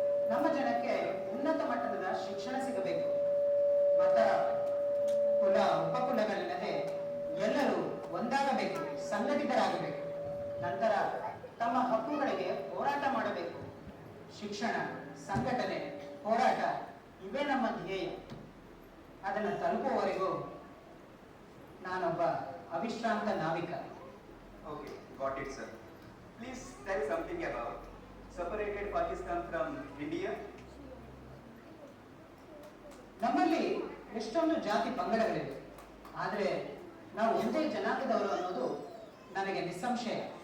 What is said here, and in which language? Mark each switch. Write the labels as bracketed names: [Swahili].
[Kannada] ನಮ್ಮ ಜನಕ್ಕೆ ಉನ್ನತ ಮಟ್ಟದ ಶಿಕ್ಷಣ ಸಿಗಬೇಕು. ಮತ, ಕುಲ, ಉಪಕುಲಗಳಿಲ್ಲದೆ ಎಲ್ಲರೂ ಒಂದಾಗಬೇಕು, ಸಂಘಟಿತರಾಗಬೇಕು. ನಂತರ ತಮ್ಮ ಹಕ್ಕುಗಳಿಗೆ ಹೋರಾಟ ಮಾಡಬೇಕು. ಶಿಕ್ಷಣ, ಸಂಘಟನೆ, ಹೋರಾಟ ಇವೇ ನಮ್ಮ ಧ್ಯೇಯ. ಅದನ್ನು ತಲುಪುವವರೆಗೂ ನಾನೊಬ್ಬ ಅವಿಶ್ರಾಂತ ನಾವಿಕ. [English] Okay, got it sir. Please tell something about separated Pakistan from India? [Kannada] ನಮ್ಮಲ್ಲಿ ಎಷ್ಟೊಂದು ಜಾತಿ ಪಂಗಡಗಳಿವೆ, ಆದರೆ ನಾವು ಒಂದೇ ಜನಾಂಗದವರು ಅನ್ನೋದು ನನಗೆ ನಿಸ್ಸಂಶಯ.